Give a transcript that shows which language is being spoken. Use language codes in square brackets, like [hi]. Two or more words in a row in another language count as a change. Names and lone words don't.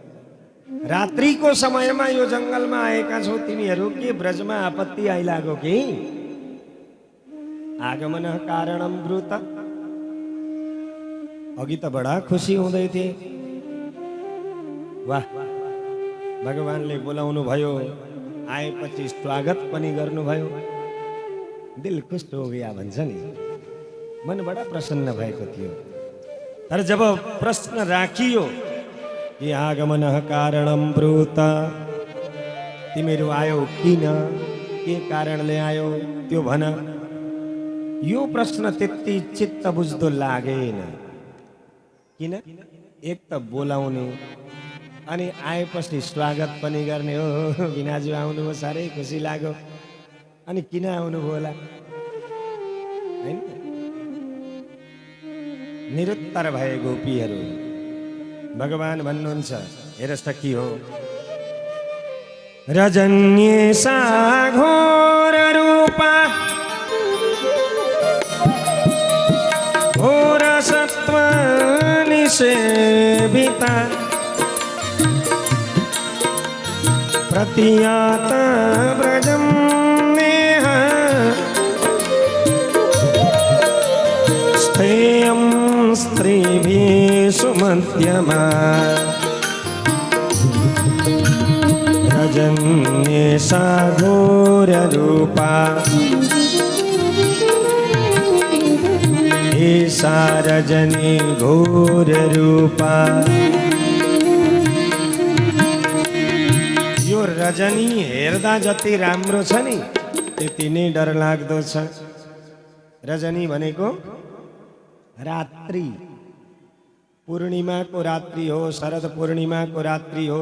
[ne] रात्रिको समयमा यो जङ्गलमा आएका छौ तिमीहरू, के ब्रजमा आपत्ति आइलागो कि? [sa] आगमन कारणम ब्रूत। [ne] अघि त बडा खुसी हुँदै थिए। वाह, भगवानले बोलाउनु भयो, आएपछि स्वागत पनि गर्नुभयो। [hi] दिल खुश हो गया [ne] भन्छ नि। मन बडा प्रसन्न भएको थियो। तर जब प्रश्न राखियो कि [sa] आगमन कारणम ब्रूत, [ne] तिमीहरू आयो किन, के कारणले आयो त्यो भन। यो प्रश्न त्यति चित्त बुझ्दो लागेन। किन? एक त बोलाउने, अनि आएपछि स्वागत पनि गर्ने। हो बिनाजु आउनुभयो, साह्रै खुसी लाग्यो। अनि किन आउनुभयो होला हैन? निरुत्तर भए गोपीहरू। भगवान भन्नुहुन्छ हेर सखी हो, [sa] रजन्ये सा घोर रूपा घोर सत्व निषेविता प्रतियात व्रजं नेह स्थेयं स्त्रीभिः सुमध्यमा रजन्ये सा घोररूपा ऐसा रजनी घोररूपा। [ne] यो रजनी हेर्दा जति राम्रो छ नि त्यति नै डरलाग्दो छ। रजनी भनेको रात्रि, पूर्णिमाको रात्रि हो, शरद पूर्णिमाको रात्रि हो।